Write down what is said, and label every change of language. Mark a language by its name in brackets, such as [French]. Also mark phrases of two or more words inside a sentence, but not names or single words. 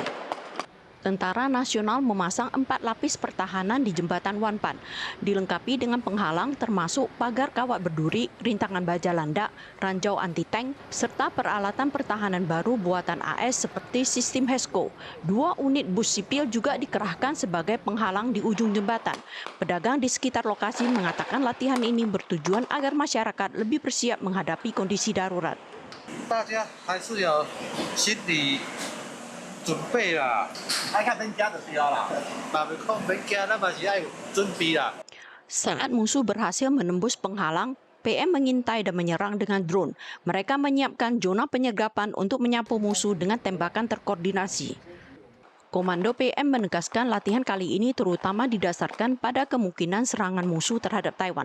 [Indonesian] Tentara Nasional memasang 4 lapis pertahanan di jembatan Wanpan, dilengkapi dengan penghalang termasuk pagar kawat berduri, rintangan baja landak, ranjau anti-tank, serta peralatan pertahanan baru buatan AS seperti sistem HESCO. 2 unit bus sipil juga dikerahkan sebagai penghalang di ujung jembatan. Pedagang di sekitar lokasi mengatakan latihan ini bertujuan agar masyarakat lebih bersiap menghadapi kondisi darurat. [Min Nan Chinese] 大家还是有心理准备啦，爱看人家就对啦，嘛袂讲免惊，咱嘛是爱准备啦。 [Indonesian] Saat musuh berhasil menembus penghalang, PM mengintai dan menyerang dengan drone. Mereka menyiapkan zona penyergapan untuk menyapu musuh dengan tembakan terkoordinasi. Komando PM menegaskan latihan kali ini terutama didasarkan pada kemungkinan serangan musuh terhadap Taiwan.